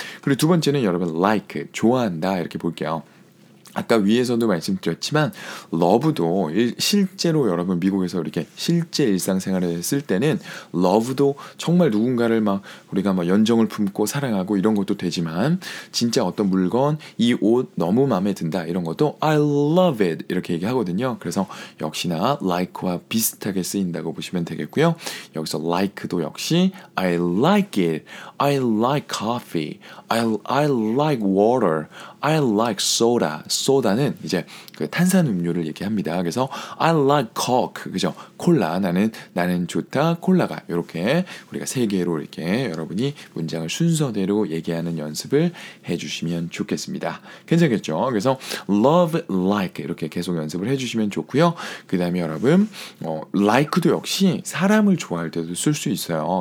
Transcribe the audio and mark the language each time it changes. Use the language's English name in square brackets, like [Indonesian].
[Korean] 그리고 두 번째는 여러분 like 좋아한다 이렇게 볼게요. 아까 위에서도 말씀드렸지만 love도 실제로 여러분 미국에서 이렇게 실제 일상생활을 했을 때는 love도 정말 누군가를 막 우리가 막 연정을 품고 사랑하고 이런 것도 되지만 진짜 어떤 물건 이 옷 너무 마음에 든다 이런 것도 [English] I love it [Korean] 이렇게 얘기하거든요. 그래서 역시나 like와 비슷하게 쓰인다고 보시면 되겠고요. 여기서 like도 역시 [English] I like it, I like coffee, I like water, I like soda. [Korean] 소다는 이제 그 탄산 음료를 얘기합니다. 그래서 [English] I like Coke, [Korean] 그죠? 콜라, 나는 좋다, 콜라가. 이렇게 우리가 세 개로 이렇게 여러분이 문장을 순서대로 얘기하는 연습을 해주시면 좋겠습니다. 괜찮겠죠? 그래서 love, like 이렇게 계속 연습을 해주시면 좋고요. 그 다음에 여러분, like도 역시 사람을 좋아할 때도 쓸 수 있어요.